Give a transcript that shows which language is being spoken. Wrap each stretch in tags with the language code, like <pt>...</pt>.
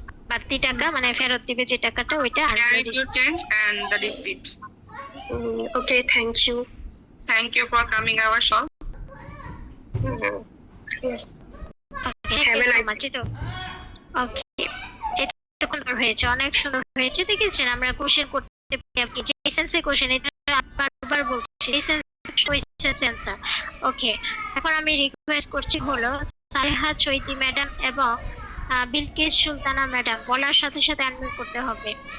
<bn>বাড়তি টাকা মানে ফেরত দিবে যে টাকাটা ওইটা আর</bn> <en>Here is your change and the receipt. Okay, thank you. Thank you for coming our shop. Yes. Have a nice day.</en> <bn>ওকে, এটা সুন্দর হয়েছে, অনেক সুন্দর হয়েছে। দেখেছেন আমরা কোশ্চেন করতে পারি, আপনি যে সেন্সে কোশ্চেন, এটা বারবার বলছি সেন্স অ্যানসার। ওকে, এখন আমি রিকোয়েস্ট করছি হলো সালেহা চৈতি ম্যাডাম এবং বিলকিস সুলতানা ম্যাডাম বলার সাথে সাথে আনমিউট করতে হবে।</bn>